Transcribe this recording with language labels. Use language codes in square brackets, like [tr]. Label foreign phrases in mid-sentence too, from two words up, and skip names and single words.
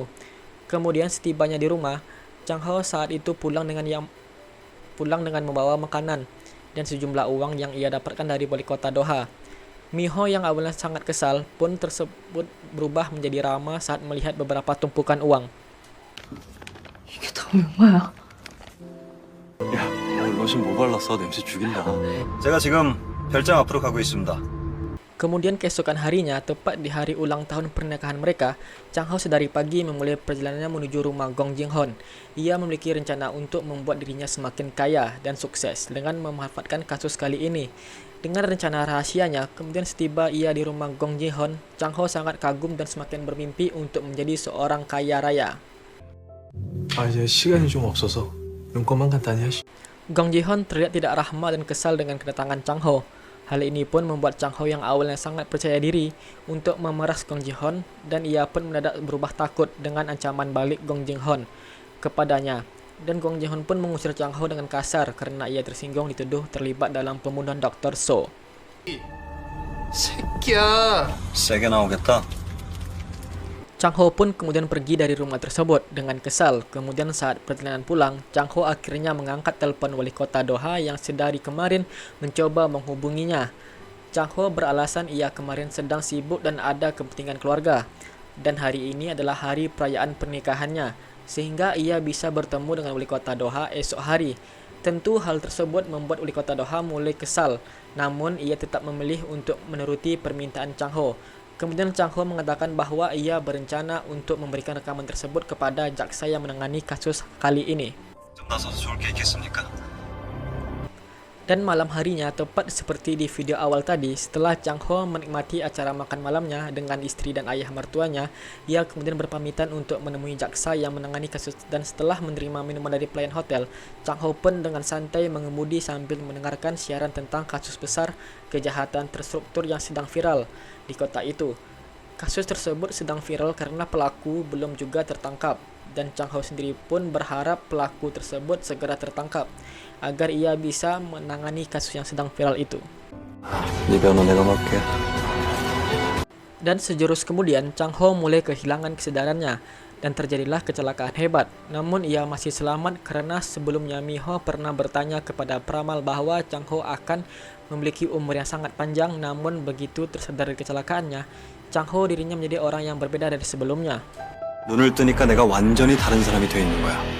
[id] Kemudian setibanya di rumah, Chang Ho saat itu pulang dengan membawa makanan dan sejumlah uang yang ia dapatkan dari wali kota Doha. Miho yang awalnya sangat kesal pun tersebut berubah menjadi ramah saat melihat beberapa tumpukan uang. [ko] 이게 다 얼마야? 야, 오늘 로션 뭐 발랐어? 냄새 죽인다. 제가 지금 별장 앞으로 가고 있습니다. [id] Kemudian keesokan harinya, tepat di hari ulang tahun pernikahan mereka, Chang Ho sedari pagi memulai perjalanannya menuju rumah Gong Ji-hon. Ia memiliki rencana untuk membuat dirinya semakin kaya dan sukses dengan memanfaatkan kasus kali ini. Dengan rencana rahasianya, kemudian setiba ia di rumah Gong Ji-hon, Chang Ho sangat kagum dan semakin bermimpi untuk menjadi seorang kaya raya. [ko] 이제 시간이 좀 없어서 용건만 간단히 하시. [id] Gong Ji-hon terlihat tidak ramah dan kesal dengan kedatangan Chang Ho. Hal ini pun membuat Chang Ho yang awalnya sangat percaya diri untuk memeras Gong Ji-hon dan ia pun mendadak berubah takut dengan ancaman balik Gong Ji-hon kepadanya. Dan Gong Ji-hon pun mengusir Chang Ho dengan kasar karena ia tersinggung dituduh terlibat dalam pembunuhan Dr. So. [ko] 새끼야. 세게 나오겠다. [id] Chang Ho pun kemudian pergi dari rumah tersebut dengan kesal. Kemudian saat perjalanan pulang, Chang Ho akhirnya mengangkat telepon wali kota Doha yang sedari kemarin mencoba menghubunginya. Chang Ho beralasan ia kemarin sedang sibuk dan ada kepentingan keluarga. Dan hari ini adalah hari perayaan pernikahannya, sehingga ia bisa bertemu dengan wali kota Doha esok hari. Tentu hal tersebut membuat wali kota Doha mulai kesal, namun ia tetap memilih untuk menuruti permintaan Chang Ho. Kemudian Chang Ho mengatakan bahwa ia berencana untuk memberikan rekaman tersebut kepada jaksa yang menangani kasus kali ini. [ko] 좀 나서서 좋을 게 있겠습니까? [id] Dan malam harinya, tepat seperti di video awal tadi, setelah Chang Ho menikmati acara makan malamnya dengan istri dan ayah mertuanya, ia kemudian berpamitan untuk menemui jaksa yang menangani kasus dan setelah menerima minuman dari pelayan hotel, Chang Ho pun dengan santai mengemudi sambil mendengarkan siaran tentang kasus besar kejahatan terstruktur yang sedang viral di kota itu. Kasus tersebut sedang viral karena pelaku belum juga tertangkap dan Chang Ho sendiri pun berharap pelaku tersebut segera tertangkap agar ia bisa menangani kasus yang sedang viral itu. [ko] 네 변호 내가 맡게. [id] Dan sejurus kemudian, Chang Ho mulai kehilangan kesadarannya dan terjadilah kecelakaan hebat. Namun ia masih selamat karena sebelumnya Miho pernah bertanya kepada peramal bahwa Chang Ho akan memiliki umur yang sangat panjang. Namun begitu tersadar dari kecelakaannya, Chang Ho dirinya menjadi orang yang berbeda dari sebelumnya. [ko] 눈을 뜨니까 내가 완전히 다른 사람이 돼 있는 거야.